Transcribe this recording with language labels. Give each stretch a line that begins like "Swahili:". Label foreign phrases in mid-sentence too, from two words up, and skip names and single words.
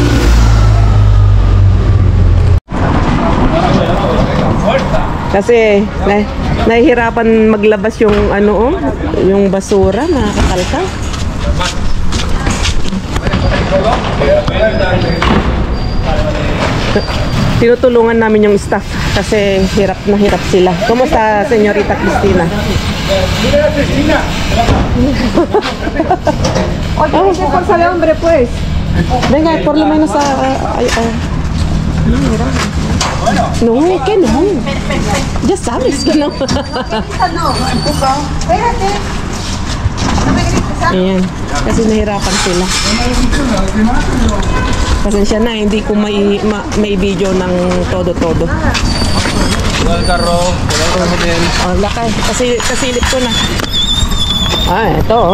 Filipino: Kasi nahihirapan maglabas yung yung basura, nakakakalkal. Tinutulungan namin yung staff kasi hirap na hirap sila. Kumusta,
Spanish: Señorita Cristina? Vamos a pasarle hombre, pues. Venga, por lo menos No, que no. Ya sabes que no.
Filipino: Ayan, kasi nahirapan sila. Pasensya na, hindi ko may video ng todo-todo. Wala karo din. Oh, lakay, kasilip ko na. Ito oh.